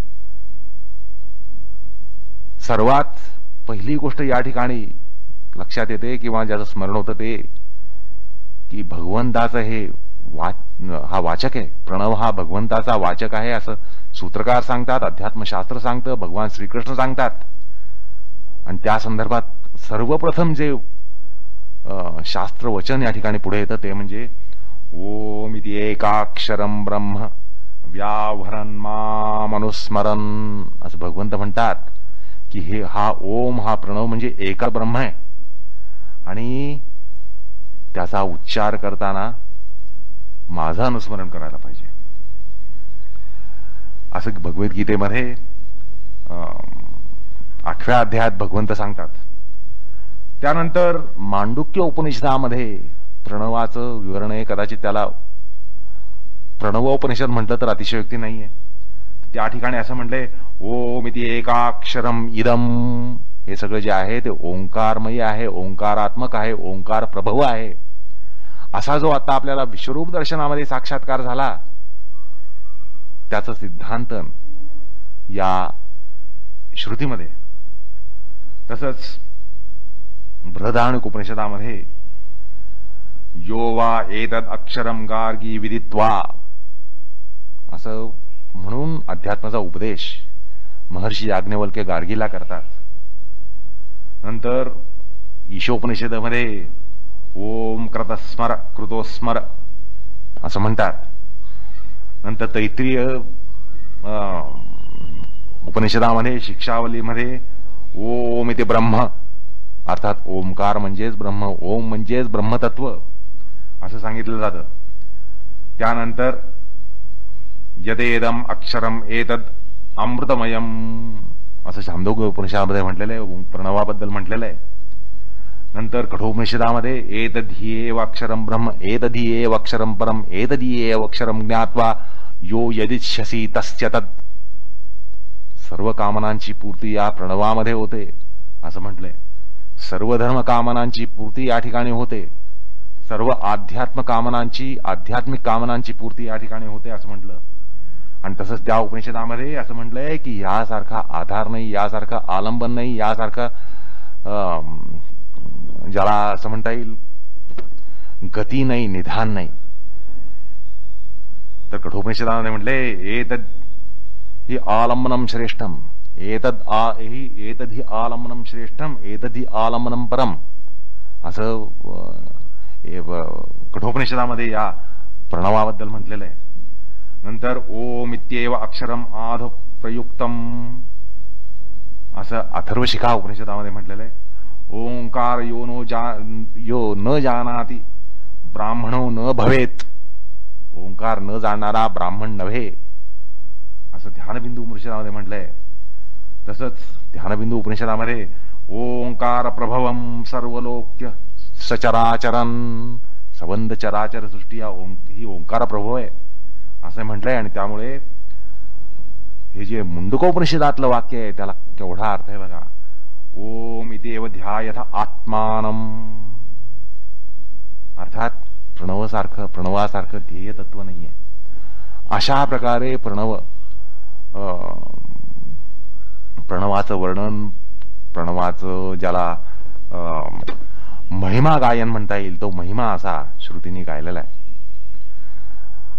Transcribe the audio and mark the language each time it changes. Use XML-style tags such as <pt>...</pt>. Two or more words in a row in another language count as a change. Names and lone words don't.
<mr>सर्वात पहिली गोष्ट या ठिकाणी लक्षात येते किंवा ज्याचं स्मरण होतं ते की भगवंताचं हे हा वाचक आहे. प्रणव हा भगवंताचा वाचक आहे असं सूत्रकार सांगतात, अध्यात्मशास्त्र सांगतं, भगवान श्रीकृष्ण सांगतात. आणि त्या संदर्भात सर्वप्रथम जे शास्त्र वचन या ठिकाणी पुढे येतं ते म्हणजे</mr> <sa>ओम इति एकाक्षरम ब्रह्म व्यावहरन् मामनुस्मरन्</sa> <mr>असं भगवंत म्हणतात की हा ओम, हा प्रणव म्हणजे एका ब्रह्म आहे आणि त्याचा उच्चार करताना माझं अनुस्मरण करायला पाहिजे असं भगवद्गीतेमध्ये 8व्या अध्यायात भगवंत सांगतात. त्यानंतर मांडुक्य उपनिषदामध्ये प्रणवाचं विवरण आहे. कदाचित त्याला प्रणवोपनिषद म्हटलं तर अतिशयोक्ती नाहीये. त्या ठिकाणी असं म्हटलंय</mr> <sa>ओम इति एकाक्षरम इदम.</sa> <mr>हे सगळं जे आहे ते ओंकारमय आहे, ओंकारात्मक आहे, ओंकार प्रभव आहे. असा जो आता आपल्याला विश्वरूप दर्शनामध्ये साक्षात्कार झाला त्याचं सिद्धांत या श्रुतीमध्ये. तसंच बृहदारण्यक उपनिषदामध्ये</mr> <sa>यो वा एतद अक्षरम गार्गी विदित्वा</sa> <mr>असं म्हणून अध्यात्माचा उपदेश महर्षी याज्ञवल्क्य गार्गीला करतात. नंतर ईशोपनिषदेमध्ये</mr> <sa>ओम कृतस्मर कृतोस्मर</sa> <mr>असं म्हणतात. नंतर तैत्रीय उपनिषदामध्ये शिक्षावलीमध्ये</mr> <sa>ओम इति ब्रह्म</sa> <mr>अर्थात ओमकार म्हणजेच ब्रह्म, ओम म्हणजेच ब्रह्मतत्व असं सांगितलं जातं. त्यानंतर</mr> <sa>यदेदम अक्षरम एतद अमृतमयम</sa> <mr>असं छांदोग्य उपनिषदामध्ये म्हटलेलं आहे, प्रणवाबद्दल म्हटलेलं आहे. नंतर कठोपनिषदामध्ये</mr> <sa>एतद्ध्येव अक्षरम ब्रह्म एतद्ध्येव अक्षरम परम एतद्ध्येव अक्षरम ज्ञात्वा यो यदिच्छसि तस्य तद.</sa> <mr>सर्व कामनांची पूर्ती या प्रणवामध्ये होते असं म्हटलंय. सर्व धर्म कामनांची पूर्ती या ठिकाणी होते. सर्व आध्यात्मिक कामनांची पूर्ती या ठिकाणी होते असं म्हटलं. आणि तसंच त्या उपनिषदामध्ये असं म्हटलंय की यासारखा आधार नाही, यासारखा आलंबन नाही, यासारखा ज्याला असं म्हणता येईल गती नाही, निधान नाही. तर कठोपनिषदामध्ये म्हटले</mr> <sa>एतद ही आलंबनम श्रेष्ठम एतद् ही आलंबनम श्रेष्ठम एतद् ही आलंबनम परम</sa> <mr>असं कठोपनिषदामध्ये या प्रणवाबद्दल म्हटलेलं आहे. नंतर</mr> <sa>ओम इत्येव अक्षरम आध प्रयुक्तम</sa> <mr>असं अथर्वशिखा उपनिषदामध्ये म्हटलेलं आहे.</mr> <sa>ओंकार यो न जानाति ब्राह्मणो न भवेत.</sa> <mr>ओंकार न जाणणारा ब्राह्मण नव्हे असं ध्यानबिंदू उपनिषदामध्ये म्हटलंय. तसंच ध्यानबिंदू उपनिषदामध्ये</mr> <sa>ओंकार प्रभवम सर्वलोक्य सचराचरन</sa> <mr>सबंध चराचर सृष्टी ही ओंकार प्रभव आहे असं म्हटलंय. आणि त्यामुळे हे जे मुंडकोपनिषदातलं वाक्य आहे त्याला केवढा अर्थ आहे बघा.</mr> <sa>ओम इत्येव ध्यायथ आत्मानम</sa> <mr>अर्थात प्रणवासारखं ध्येय तत्व नाहीये. अशा प्रकारे प्रणवाचं वर्णन, प्रणवाचं ज्याला महिमा गायन म्हणता येईल तो महिमा असा श्रुतीने गायलेला आहे.</mr>